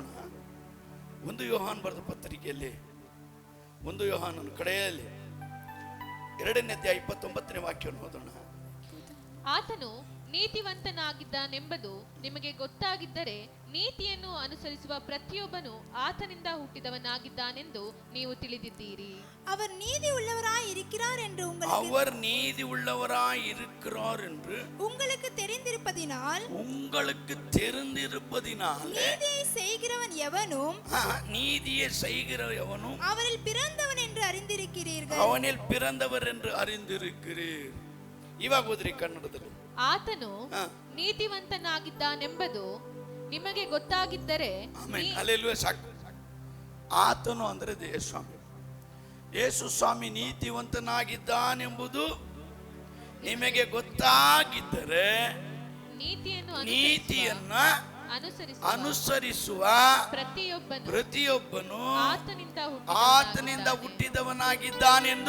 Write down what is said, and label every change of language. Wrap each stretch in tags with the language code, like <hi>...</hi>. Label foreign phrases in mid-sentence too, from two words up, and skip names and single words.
<kn>1 ಯೋಹಾನ ಬರೆದ ಪತ್ರಿಕೆಯಲ್ಲಿ 1 ಯೋಹಾನನ ಕಡೆಯಲ್ಲಿ 2ನೇ ಅಧ್ಯಾಯ 29ನೇ ವಾಕ್ಯವನ್ನು ಓದೋಣ. ಆತನು ನೀತಿವಂತನಾಗಿದ್ದಾನೆಂಬುದು ನಿಮಗೆ ಗೊತ್ತಾಗಿದ್ದರೆ ನೀತಿಯನ್ನು ಅನುಸರಿಸುವ ಪ್ರತಿಯೊಬ್ಬನು ಆತನಿಂದ ಹುಟ್ಟಿದವನಾಗಿದ್ದಾನೆಂದು ನೀವು ತಿಳಿದಿದ್ದೀರಿ.</kn> <ta>அவர் நீதி உள்ளவராய் இருக்கிறார் இருக்கிறார் என்று அவர் நீதி உள்ளவராய் இருக்கிறார் என்று உங்களுக்கு தெரிந்திருப்பதினால் நீதியை செய்கிறவன் எவனும் நீதியை செய்கிற எவனும் அவரில் பிறந்தவன் என்று அறிந்திருக்கிறீர்கள். ಅವನಿಲ್ பிறந்தவர் என்று அறிந்திருக்கிறீர்.</ta> <kn>ಇವಾಗ ಓದ್ರಿ ಕನ್ನಡದಲ್ಲಿ. ಆತನು ನೀತಿವಂತನಾಗಿದ್ದಾನೆಂಬುದು ನಿಮಗೆ ಗೊತ್ತಾಗಿದ್ದರೆ. ಆಮೆನ್. ಹಲ್ಲೆಲೂಯಾ. ಸಾಕು. ಆತನು ಅಂದ್ರೆ ಯೇಸುಸ್ವಾಮಿ. ಯೇಸುಸ್ವಾಮಿ ನೀತಿವಂತನಾಗಿದ್ದಾನೆಂಬುದು ನಿಮಗೆ ಗೊತ್ತಾಗಿದ್ದರೆ ನೀತಿಯನ್ನ ಅನುಸರಿಸುವ ಪ್ರತಿಯೊಬ್ಬನು ಆತನಿಂದ ಹುಟ್ಟಿದವನಾಗಿದ್ದಾನೆಂದು</kn>